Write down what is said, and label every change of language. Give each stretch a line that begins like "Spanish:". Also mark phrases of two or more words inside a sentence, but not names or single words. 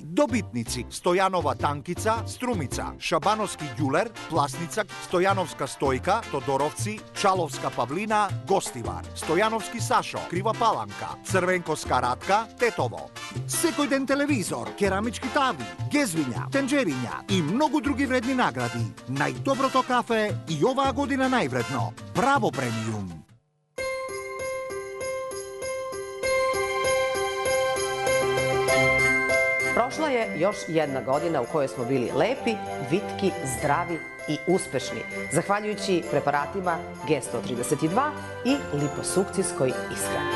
Macedonian: Добитници: Стојанова танкица, Струмица, Шабановски ѓулер, Пласница, Стојановска стојка, Тодоровци, Чаловска павлина, Гостивар, Стојановски Сашо, Крива Паланка, Црвенковска Ратка, Тетово. Секој ден телевизор, керамички тави, гезвиња, тенџериња и многу други вредни награди. Најдоброто кафе и оваа година највредно. Браво премиум!
Serbian: Prošla je još jedna godina u kojoj smo bili lepi, vitki, zdravi i uspešni, zahvaljujući preparatima G132 i liposukcijskoj ishrani.